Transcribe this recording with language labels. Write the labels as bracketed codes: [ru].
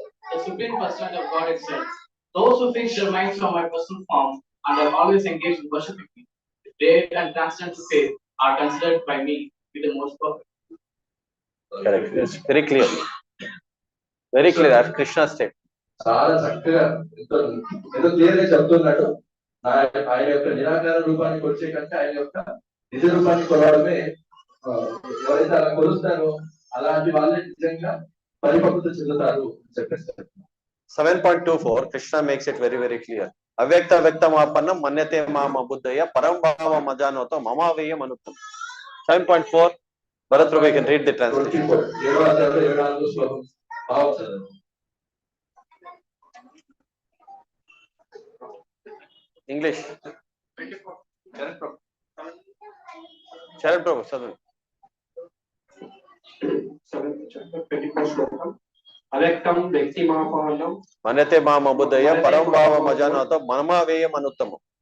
[en] The supreme personality of God is said, those who fix their minds on my personal form and are always engaged in worshiping me, great and transcendental faith, are considered by me to be the most perfect. Correct. It's very clear. Very clear. That's Krishna's statement. [te] చాలా చక్కగా ఎంతో clear గా చెప్తున్నాడు. ఆయన యొక్క నిరాకార రూపాన్ని కొలిచే కంటే ఆయన యొక్క నిజ రూపాన్ని కొలవడమే, ఎవరైతే అలా కొలుస్తారో అలాంటి వాళ్ళే నిజంగా పరిపక్వత చెందుతారు చెప్పేస్తారు. [en] 7.24 Krishna makes it very very clear. [sa] అవ్యక్త వ్యక్తమాపన్నం మన్యతే మామ బుద్ధయ్య పరం భావ మజానోతో మమావేయం అనుత్తం. [en] 7.4 Bharat Prabhu, you can read the translation. [te] 7వ అధ్యాయంలో 24వ శ్లోకం భావం చదవండి. [en] English. [te] Sharan Prabhu, చదవండి. [en] 7th chapter 24th శ్లోకం. [sa] అవ్యక్తం వ్యక్తిమాపన్నం మన్యతే మామ బుద్ధయ్య పరం భావ మజానోతో మమావేయం అనుత్తమం.